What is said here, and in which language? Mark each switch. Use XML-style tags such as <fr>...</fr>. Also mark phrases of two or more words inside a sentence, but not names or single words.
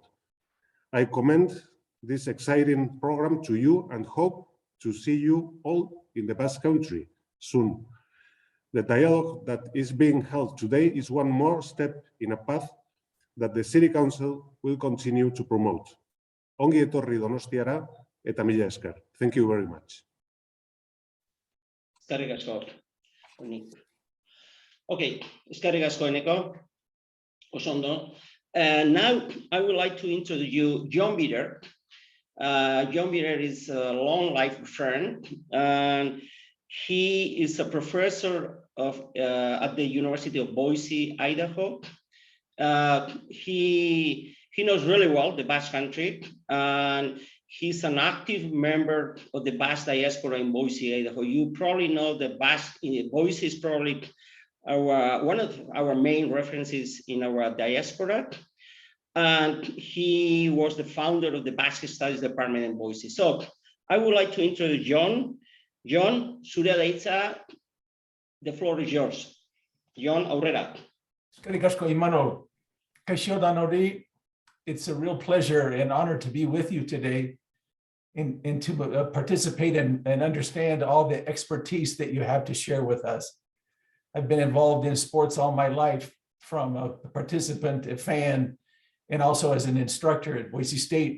<en>I commend this exciting program to you and hope to see you all in the Basque Country soon. The dialogue that is being held today is one more step in a path that the City Council will continue to promote.</en> <eu>Ongi etorri Donostiara eta mila esker.</eu> <en>Thank you very much.</en> <eu>Eskerrik asko. Okay, eskerrik asko Eneko. Oso ondo.</eu> <en>Now I would like to introduce you John Bitter. John Bitter is a long life friend, and he is a professor at the University of Boise, Idaho. He knows really well the Basque Country, and he's an active member of the Basque diaspora in Boise, Idaho. You probably know the Basque. Boise is probably one of our main references in our diaspora. And he was the founder of the Basque Studies Department in Boise. So I would like to introduce John. John,</en> <eu>zure deitza,</eu> <en>the floor is yours. John,</en> <eu>aurrera. Eskerrik asko, Imanol. Kaixo danori.</eu> <en>It's a real pleasure and honor to be with you today and to participate and understand all the expertise that you have to share with us. I've been involved in sports all my life, from a participant, a fan, and also as an instructor at Boise State.</en>